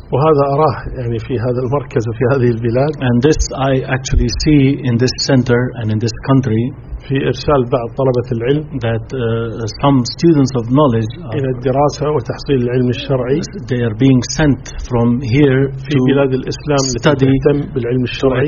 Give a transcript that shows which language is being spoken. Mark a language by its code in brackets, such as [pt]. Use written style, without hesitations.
[ar] وهذا أراه يعني في هذا المركز وفي هذه البلاد [en] and this I actually see in this center and in this country [ar] في إرسال بعض طلبة العلم [en] that some students of knowledge [ar] إلى الدراسة وتحصيل العلم الشرعي [en] they are being sent from here [ar] في بلاد الإسلام لتهتم بالعلم الشرعي